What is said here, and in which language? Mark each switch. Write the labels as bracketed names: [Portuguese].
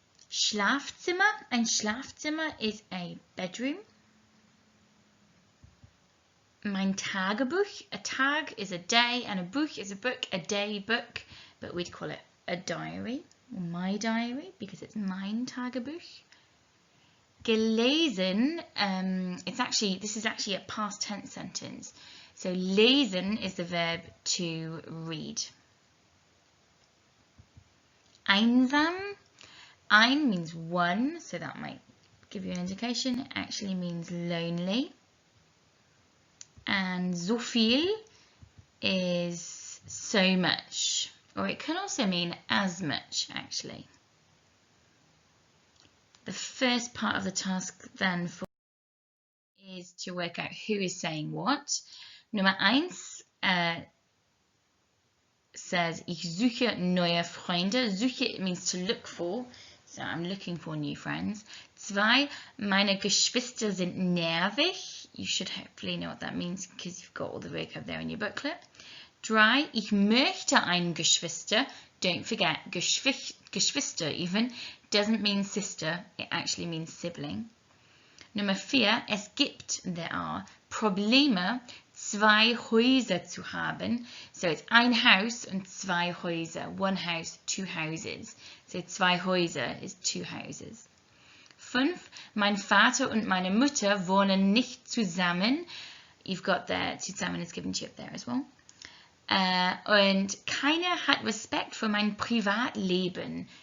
[German] Schlafzimmer, ein Schlafzimmer [English] is a bedroom. [German] Mein Tagebuch, [English] a tag is a day and a Buch is a book, a day book, but we'd call it a diary, or my diary, because it's [German] mein Tagebuch. [English] Gelesen, this is actually a past tense sentence. So lesen is the verb to read. Einsam, ein means one, so that might give you an indication. It actually means lonely. And [German] so viel [English] is so much, or it can also mean as much actually. The first part of the task then is to work out who is saying what. [German] Nummer 1, says, ich suche neue Freunde. [English] Suche means to look for. So I'm looking for new friends. [German] 2, meine Geschwister sind nervig. [English] You should hopefully know what that means because you've got all the vocab there in your booklet. [German] 3, ich möchte ein Geschwister. [English] Don't forget, Geschwister even doesn't mean sister. It actually means sibling. [German] Nummer 4, es gibt, [English] there are, [German] Probleme, 2 Häuser zu haben. [English] So it's [German] ein Haus und 2 Häuser. [English] One house, 2 houses. So 2 Häuser is 2 houses. [German] 5, mein Vater und meine Mutter wohnen nicht zusammen. [English] You've got there, zusammen is given to you up there as well. [German] Und keiner hat Respekt für mein Privatleben.